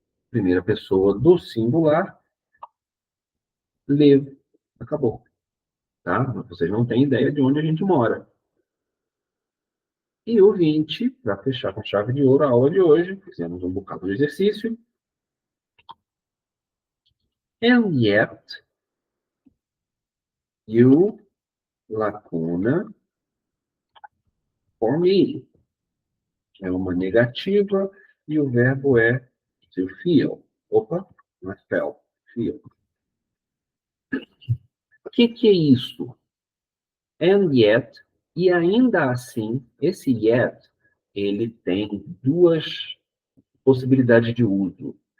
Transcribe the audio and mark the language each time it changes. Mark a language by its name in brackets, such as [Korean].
[Portuguese] Primeira pessoa do singular, live. Acabou. Tá? Vocês não têm ideia de onde a gente mora. E o 20, para fechar com chave de ouro a aula de hoje, fizemos um bocado de exercício. [English] And yet, you, lacuna, for me. [Portuguese] É uma negativa e o verbo é to feel. Opa, não é felt, feel. O que é isso? [English] And yet, [Portuguese] e ainda assim, esse yet, ele tem duas possibilidades de uso.